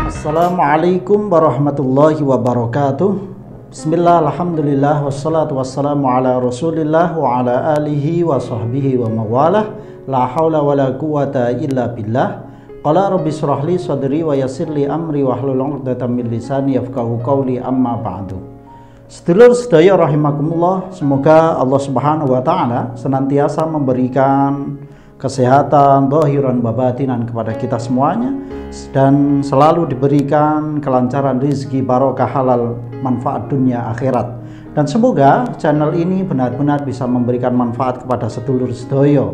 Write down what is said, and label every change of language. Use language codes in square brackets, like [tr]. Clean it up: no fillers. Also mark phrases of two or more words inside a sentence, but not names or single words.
[ar] السلام عليكم ورحمة الله وبركاته بسم الله الحمد لله والصلاة والسلام على رسول الله وعلى آله وصحبه ومن والاه. لا حول ولا قوة إلا بالله قال رب اشرح لي صدري ويسر لي أمري واحلل عقدة من لساني يفقهوا قولي أما بعد. [jv] Sedulur sedaya [id] rahimakumullah, semoga Allah [ar] سبحانه وتعالى [id] senantiasa memberikan kesehatan [ar] ظاهرا وباطنا [id] kepada kita semuanya, dan selalu diberikan kelancaran rezeki, barokah, halal, manfaat dunia akhirat. Dan semoga channel ini benar-benar bisa memberikan manfaat kepada [jv] sedulur sedoyo.